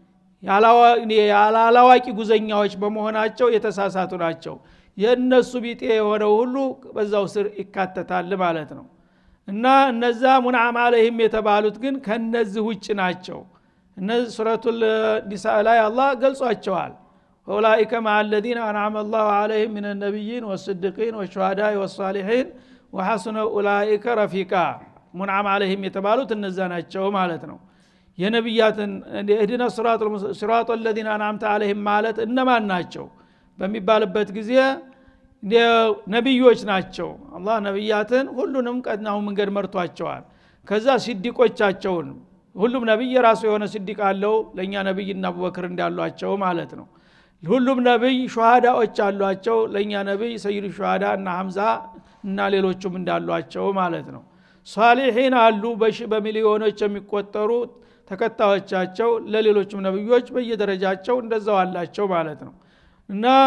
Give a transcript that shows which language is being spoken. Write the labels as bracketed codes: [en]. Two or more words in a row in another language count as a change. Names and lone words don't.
[am] ያላዋቂ ጉዘኛዎች በመሆናቸው የተሳሳቱ ናቸው የነሱ ቢጤ የሆነው ሁሉ በዛው ስር ይካተታል ማለት ነው እና እነዛ [ar] منعم عليهم [am] የተባሉት ግን ከነዚህ ውጭ ናቸው እነዚህ ሱረቱል ኒሳ ላይ አላህ ገልጿቸዋል [ar] وأولئك مع الذين أنعم الله عليهم من النبيين والصديقين والشهداء والصالحين وحسن أولئك رفيقا منعم عليهم [am] የተባሉት እነዛ ናቸው ማለት ነው የነብያትን [ar] اهدنا صراط الذين أنعمت عليهم [am] ማለት እነማን ናቸው በሚባልበት ጊዜ ነብዮች ናቸው አላህ ነብያትን ሁሉንም ቀድናው መንገድ መርቷቸዋል ከዛ ሲዲቆቻቸውን ሁሉም ነብይ ራሱ የሆነ ሲዲቅ አለው ለኛ ነብይና አቡበክር እንዳሏቸው ማለት ነው ሁሉም ነብይ ሹሃዳዎች አሏቸው ለኛ ነብይ [ar] سيد الشهداء [am] እና ሐምዛ እና ሌሎችም እንዳሏቸው ማለት ነው ሷሊሂን አሉ በሚሊዮኖች የሚቆጠሩ ተከታዮቻቸው ለሌሎችም ነብዮች በየደረጃቸው እንደዛው አላቸው ማለት ነው እና